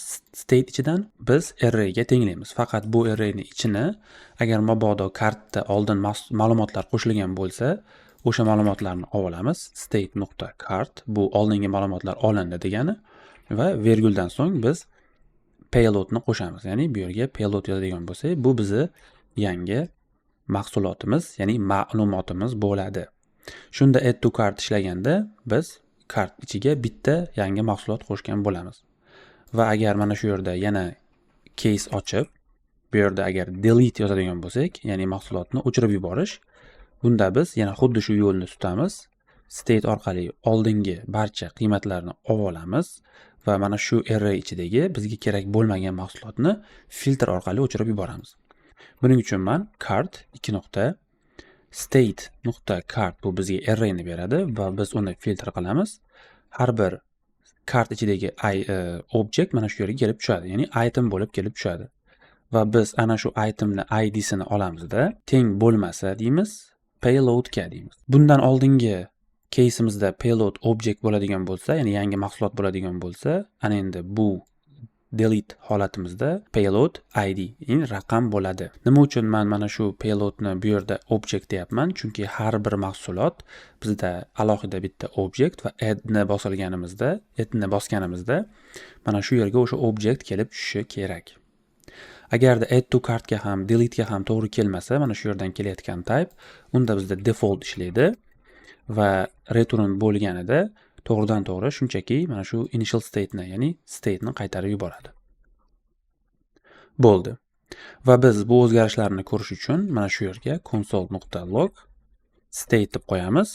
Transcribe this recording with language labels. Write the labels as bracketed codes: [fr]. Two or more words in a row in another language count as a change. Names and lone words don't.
[uz] State ichidan biz array ga tenglaymiz. Faqat bu arrayning ichini agar mabodo kartda oldin ma'lumotlar qo'shilgan bo'lsa, o'sha ma'lumotlarni olamiz. state.cart bu oldingi ma'lumotlar olindi degani va virguldan so'ng biz payloadni qo'shamiz. Ya'ni bu yerga payload yozadigan bo'lsak, bu bizi yangi mahsulotimiz, ya'ni ma'lumotimiz bo'ladi. Shunda [en] add to cart [uz] ishlaganda biz kart ichiga bitta yangi mahsulot qo'shgan bo'lamiz. Va agar mana shu yerda yana case ochib, bu yerda agar delete yozadigan bo'lsak, ya'ni mahsulotni o'chirib yuborish, bunda biz yana xuddi shu yo'lni tutamiz. State orqali oldingi barcha qiymatlarni olamiz va mana shu array ichidagi bizga kerak bo'lmagan mahsulotni filtr orqali o'chirib yuboramiz. Buning uchun men [en] cart state.cart [uz] bu bizga arrayni beradi va biz uni filtr qilamiz. Har bir kart ichidagi object mana shu yerga kelib tushadi, ya'ni item bo'lib kelib tushadi. Va biz ana shu itemni id'sini olamizda teng bo'lmasa deymiz, payloadga deymiz. Bundan oldingi case'imizda payload object bo'ladigan bo'lsa, ya'ni yangi mahsulot bo'ladigan bo'lsa, ana endi bu delete holatimizda payload id, ya'ni raqam bo'ladi. Nima uchun men mana shu payloadni bu yerda object deyapman? Chunki har bir mahsulot bizda alohida bitta object va addni bosganimizda mana shu yerga o'sha object kelib tushishi kerak. Agarda [en] add to cartga [uz] ham delete ga ham to'g'ri kelmasa, mana shu yerdan kelayotgan type unda bizda default ishlaydi va return bo'lganida to'g'ridan to'g'ri shunchaki mana shu [en] initial state'ni, [uz] ya'ni state'ni qaytarib yuboradi. Bo'ldi. Va biz bu o'zgarishlarni ko'rish uchun mana shu yerga [en] console.log state [uz] deb qo'yamiz.